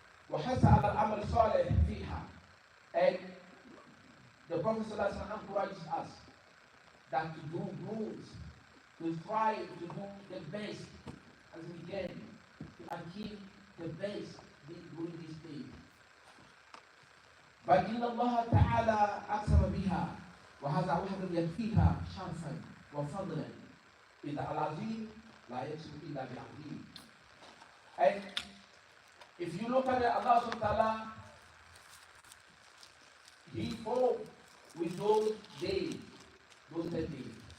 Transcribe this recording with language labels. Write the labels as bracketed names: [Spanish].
[Arabic] وَحَثَ عَلَى الْعَمَلِ الصَّالِحِ فِيهَا. [English] And the Prophet ﷺ encourages us that to do good, to strive to do the best as we can, to achieve the best during this day. [Arabic] بل إن الله تعالى أقسم بها وهذا وحده يكفيها شرفا وفضلا إذا العظيم لا يقسم إلا بالعظيم. [English] And if you look at it, Allah subhanahu wa ta'ala, He fought with those days, those 10 days.